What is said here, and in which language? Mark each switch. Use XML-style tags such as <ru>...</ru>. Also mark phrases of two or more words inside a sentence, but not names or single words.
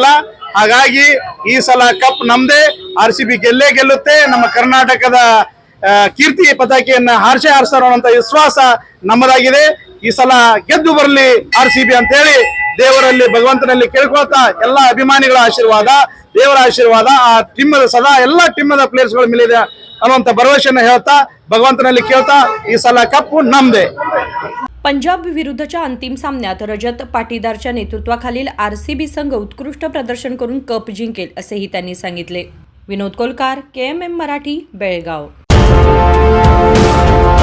<kn>ಹಾಗಾಗಿ ಈ ಸಲ ಕಪ್ ನಮ್ದೇ, RCB ಗೆಲ್ಲೇ ಗೆಲ್ಲುತ್ತೆ, ನಮ್ಮ ಕರ್ನಾಟಕದ ಕೀರ್ತಿ ಪತಾಕೆಯನ್ನ ಹಾರಿಸ್ತಾರ ಅನ್ನುವಂತ ವಿಶ್ವಾಸ ನಮ್ಮದಾಗಿದೆ। ಈ ಸಲ ಗೆದ್ದು ಬರಲಿ RCB ಅಂತ ಹೇಳಿ ದೇವರಲ್ಲಿ ಭಗವಂತನಲ್ಲಿ ಕೇಳ್ಕೊಳ್ತಾ ಎಲ್ಲ ಅಭಿಮಾನಿಗಳ ಆಶೀರ್ವಾದ, ದೇವರ ಆಶೀರ್ವಾದ ಆ ಟೀಮದ ಸದಾ ಎಲ್ಲ ಟೀಮದ ಪ್ಲೇಯರ್ಸ್ಗಳ ಮೇಲಿದೆ ಅನ್ನುವಂತ ಭರವಸೆಯನ್ನು ಹೇಳ್ತಾ ಭಗವಂತನಲ್ಲಿ ಕೇಳ್ತಾ ಈ ಸಲ ಕಪ್ಪು ನಮ್ದೇ।</kn> <mr>पंजाब विरुद्धच्या अंतिम सामन्यात रजत पाटीदारच्या नेतृत्वाखालील RCB संघ उत्कृष्ट प्रदर्शन करून कप जिंकेल असेही त्यांनी सांगितले। विनोद कोलकार, KMM मराठी, बेळगाव।</mr>